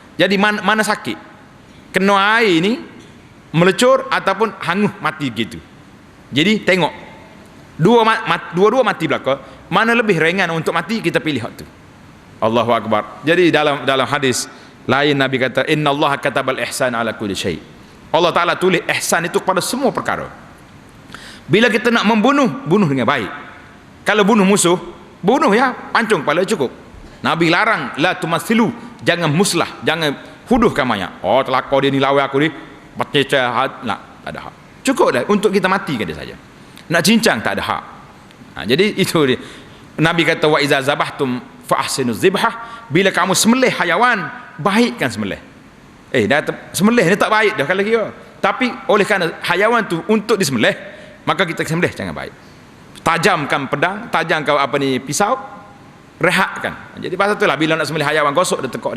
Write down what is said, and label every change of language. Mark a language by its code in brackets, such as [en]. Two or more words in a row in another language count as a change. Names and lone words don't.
[ms] Jadi mana sakit, kena air ni melecur ataupun hangus mati gitu. Jadi tengok dua-dua mati belaka, mana lebih ringan untuk mati, kita pilih hak tu. [ar] الله أكبر. [ms] Jadi dalam hadis lain Nabi kata, [ar] إن الله كتب الإحسان على كل شيء. [ms] Allah Ta'ala tulis ihsan itu kepada semua perkara. Bila kita nak membunuh, bunuh dengan baik. Kalau bunuh musuh, bunuh ya, pancung kepala cukup. Nabi larang, [ar] لا تمثلوا, [ms] jangan muslah, jangan huduhkan mayat. Telakau dia ni, lawan aku ni, pecah, nak, tak ada hak. Cukup dah untuk kita matikan dia saja. Nak cincang tak ada hak. Jadi itu dia. Nabi kata, [ar] وإذا ذبحتم فأحسنوا الذبحة, [ms] bila kamu sembelih hayawan, baikkan sembelih. Sembelih ni tak baik dah kalau kira. Tapi oleh kerana hayawan tu untuk disembelih, maka kita sembelih jangan baik. Tajamkan pedang, tajamkan pisau, rehatkan. Jadi pasal itulah bila nak sembelih hayawan, gosok dia tekok dia.